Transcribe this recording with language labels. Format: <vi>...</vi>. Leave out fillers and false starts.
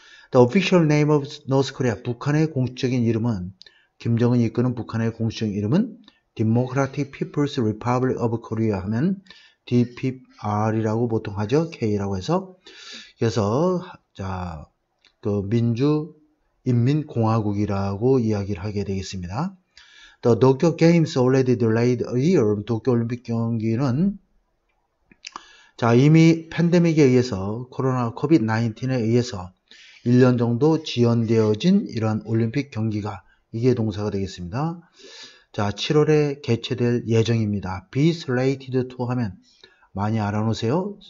<en>The official name of North Korea,</en> <ko>북한의 공식적인 이름은, 김정은이 이끄는 북한의 공식적인 이름은</ko> <en>Democratic People's Republic of Korea</en> <ko>하면 DPR이라고 보통 하죠. K라고 해서. 그래서 그 민주인민공화국이라고 이야기를 하게 되겠습니다.</ko> <en>The Tokyo Games already delayed a year.</en> <ko>도쿄올림픽 경기는 이미 팬데믹에 의해서, 코로나 COVID-19에 의해서 1년 정도 지연되어진 이러한 올림픽 경기가, 이게 동사가 되겠습니다. 7월에 개최될 예정입니다.</ko> <en>Be slated to</en> <ko>하면 많이 알아놓으세요.</ko>